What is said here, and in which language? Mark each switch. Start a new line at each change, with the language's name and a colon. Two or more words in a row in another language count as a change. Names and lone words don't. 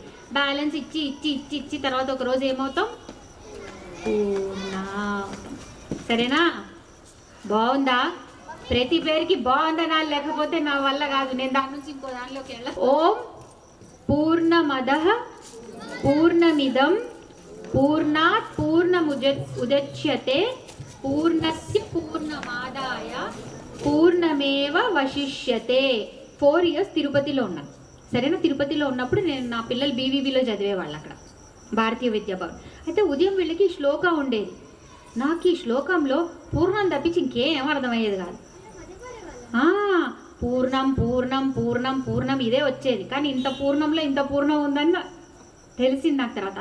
Telugu: బ్యాలెన్స్ ఇచ్చి ఇచ్చి ఇచ్చి ఇచ్చి తర్వాత ఒకరోజు ఏమవుతాం? పూర్ణ. సరేనా? బాగుందా? ప్రతి పేరుకి బాగుందనా, లేకపోతే నా వల్ల కాదు, నేను దాని నుంచి ఇంకో దానిలోకి వెళ్ళ.
Sanskrit: ఓం పూర్ణమదః పూర్ణమిదం పూర్ణాత్ పూర్ణముదచ్యతే పూర్ణస్య పూర్ణమాదాయ పూర్ణమేవ వశిష్యతే.
Telugu: 4 years తిరుపతిలో ఉన్నాను. సరేనా? తిరుపతిలో ఉన్నప్పుడు నేను నా పిల్లలు బీవీబీలో చదివేవాళ్ళు. అక్కడ భారతీయ విద్యాభవన్. అయితే ఉదయం వీళ్ళకి శ్లోక ఉండేది. నాకు ఈ శ్లోకంలో పూర్ణం తప్పించి ఇంకేం అర్థమయ్యేది కాదు. పూర్ణం పూర్ణం పూర్ణం పూర్ణం ఇదే వచ్చేది, కానీ ఇంత పూర్ణంలో ఇంత పూర్ణం ఉందని తెలిసింది నాకు తర్వాత.